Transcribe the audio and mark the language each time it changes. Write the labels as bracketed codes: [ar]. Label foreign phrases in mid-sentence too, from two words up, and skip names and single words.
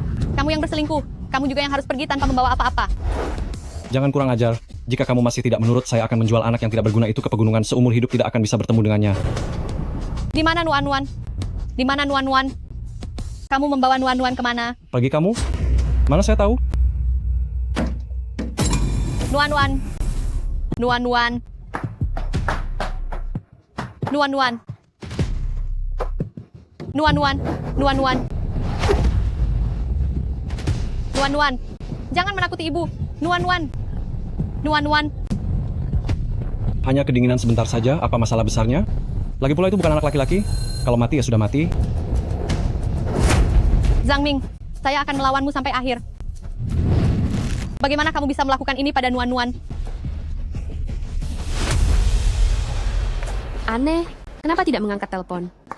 [id] Kamu yang berselingkuh. Kamu juga yang harus pergi tanpa membawa apa-apa. Jangan kurang ajar. Jika kamu masih tidak menurut, saya akan menjual anak yang tidak berguna itu ke pegunungan. Seumur hidup tidak akan bisa bertemu dengannya. Di mana Nuan-Nuan? Di mana Nuan-Nuan? Kamu membawa Nuan-Nuan kemana? Pergi kamu? Mana saya tahu? Nuan-Nuan. Nuan-Nuan. Nuan-Nuan. Nuan-Nuan. Nuan-Nuan. Nuan-Nuan. Jangan menakuti ibu. Nuan-Nuan. Nuan-Nuan. Hanya kedinginan sebentar saja, apa masalah besarnya? Lagi pula itu bukan anak laki-laki. Kalau mati ya sudah mati. Zhang Ming, saya akan melawanmu sampai akhir. Bagaimana kamu bisa melakukan ini pada Nuan-Nuan? Aneh, kenapa tidak mengangkat telepon?